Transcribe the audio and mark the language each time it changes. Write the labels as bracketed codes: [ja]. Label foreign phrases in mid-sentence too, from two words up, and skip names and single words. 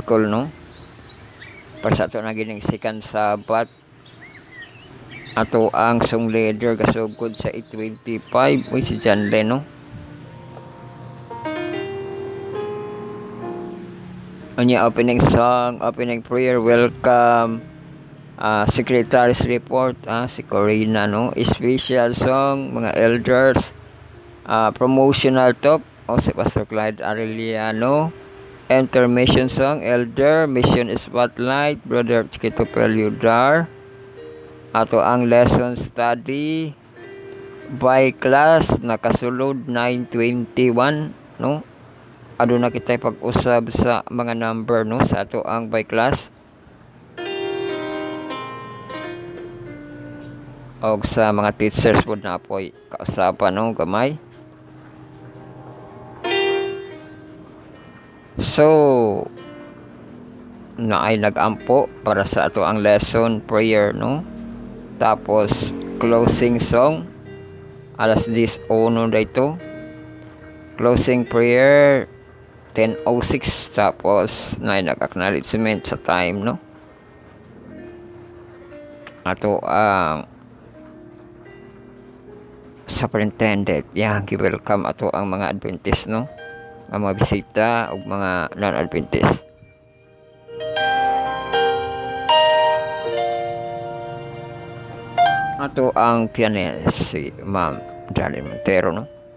[ceb] school no, para sa ato na gining [en] second Sabbath, [ceb] ato ang [en] song leader [ceb] gasugod sa 825 si John Leno. Unya [en] opening song, opening prayer, welcome, secretary's report, [ceb] si [en] Corina no, special song mga elders, promotional talk si Pastor Clyde Arellano, intermission song elder, mission spotlight Brother Chiquito Peludar, [ceb] ato ang [en] lesson study by class nakasulod 921 no. [ceb] Aduna kita pag-usab sa mga number no sa ato ang [en] by class [ceb] og sa mga teachers pod na po'y kausapan no gamay. So na ay nag-ampo para sa ato ang lesson prayer no. [en] Tapos closing song alas 10:01 dito, closing prayer 10:06. [ceb] Tapos na ay nag-acknowledgement sa time no, ato ang superintendent welcome ato ang mga Adventist no, ang mga bisita o mga non-Adventist. Ato ang pianist si Ma'am Darlene Montero no.